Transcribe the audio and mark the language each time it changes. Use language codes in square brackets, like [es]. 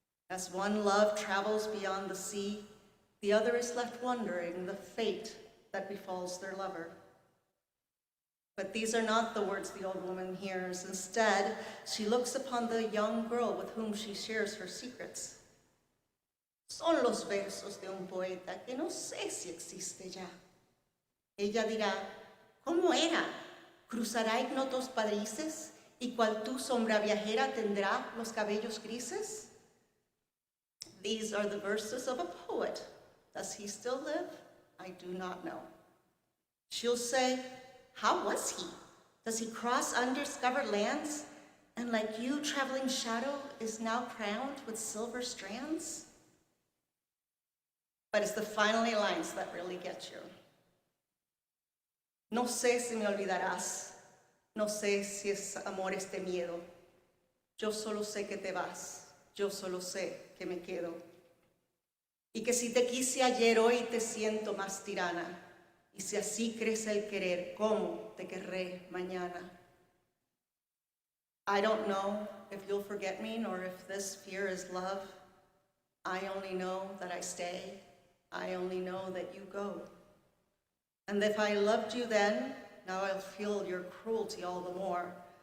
[en] As one love travels beyond the sea, the other is left wondering the fate that befalls their lover. But these are not the words the old woman hears. Instead, she looks upon the young girl with whom she shares her secrets. [es] Son los versos de un poeta que no sé si existe ya. Ella dirá, ¿cómo era? ¿Cruzará ignotos padrices? ¿Y cual tú sombra viajera tendrá los cabellos grises? [en] These are the verses of a poet. Does he still live? I do not know. She'll say, how was he? Does he cross undiscovered lands? And like you, traveling shadow, is now crowned with silver strands? But it's the final lines that really get you. [es] No sé si me olvidarás, No sé si es amor este miedo. Yo solo sé que te vas. Yo solo sé que me quedo. Y que si te quise ayer, hoy te siento más tirana. Y si así crece el querer, ¿cómo te querré mañana? [en] I don't know if you'll forget me, nor if this fear is love. I only know that I stay. I only know that you go. And if I loved you then, now I'll feel your cruelty all the more.